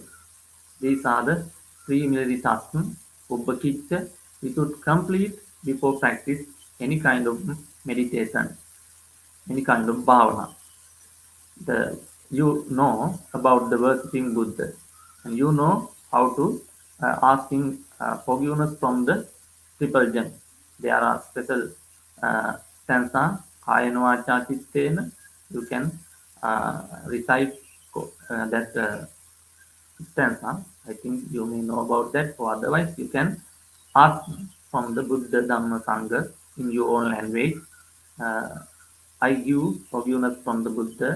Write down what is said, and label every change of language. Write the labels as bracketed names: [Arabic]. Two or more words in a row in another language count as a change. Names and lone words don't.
[English] These are the preliminary tasks, Upakicha, we should complete before practice any kind of meditation, any kind of bhavana. You know about the worshipping Buddha, and you know how to asking forgiveness from the triple gem. There are special stanza, [Pali] kayana vacha chittena. [English] You can recite that stanza. I think you may know about that, or otherwise you can ask from the Buddha, Dhamma, Sangha in your own language. Uh, I give forgiveness from the Buddha.